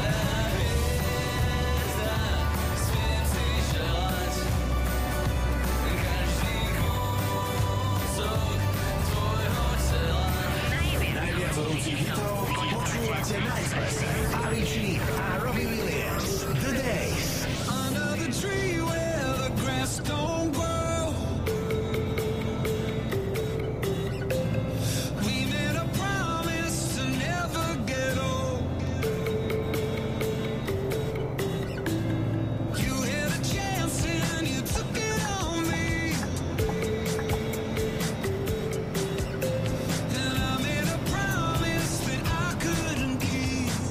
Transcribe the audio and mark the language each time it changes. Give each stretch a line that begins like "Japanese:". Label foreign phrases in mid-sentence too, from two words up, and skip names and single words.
Slovak: Najviac horúcich hitov počúvate na Expresse. Avicii a Robbie Williams. The Days.
English: Under the tree where the grass don't grow, we made a promise to never get old. You had a chance and you took it on me, and I made a promise that I couldn't keep.